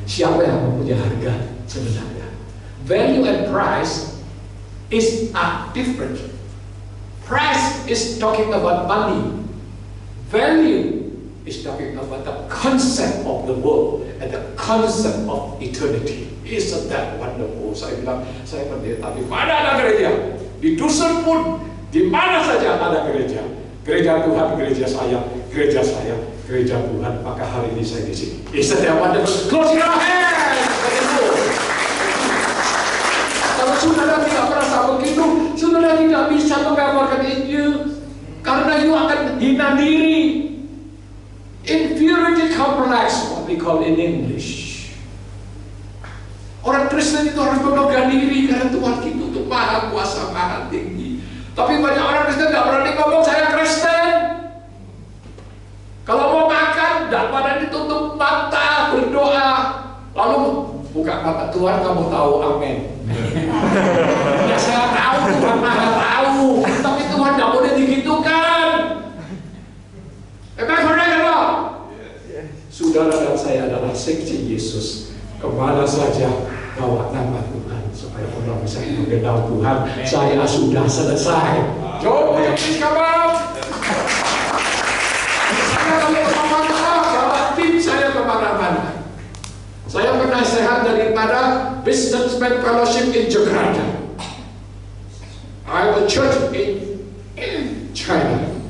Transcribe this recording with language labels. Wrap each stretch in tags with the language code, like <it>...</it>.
<id>Siapa yang mempunyai harga sebenarnya?</id> <en>Value and price are different. Price is talking about money. Value is talking about the concept of the world and the concept of eternity. Isn't that wonderful?</en> <id>Saya bilang, saya pendeta, di mana ada gereja? Di dusun pun, di mana saja ada gereja. Gereja Tuhan, gereja saya, gereja saya, gereja Tuhan. Maka hari ini saya di sini.</id> <en>Isn't that wonderful? Close your hands.</en> <id>Kalau saudara tidak merasa begitu, saudara tidak bisa mengamalkan Injil, karena you akan hina diri.</id> <en>Inferiority complex, what we call in English.</en> <id>Orang Kristen itu harus membanggakan diri karena Tuhan kita itu maha kuasa, maha tinggi. Tapi banyak orang Kristen tidak berani ngomong saya Kristen. Kalau mau makan, tidak pada ditutup mata, berdoa, lalu buka mata. Tuhan, kamu tahu, amin. Ya saya tahu, Tuhan maha tahu, tapi Tuhan tidak boleh digitukan. Emang correct atau? Saudara dan saya adalah saksi Yesus. Kemana saja bawa nama Tuhan supaya orang bisa mengenal Tuhan. Saya sudah selesai.</id> <en>John, will you please come up?</en> <id>Saya kalau kemana-mana bawa tim saya kemana-mana. Saya penasehat daripada Businessman Fellowship in Jakarta.</id> <en>I have a church in China.</en>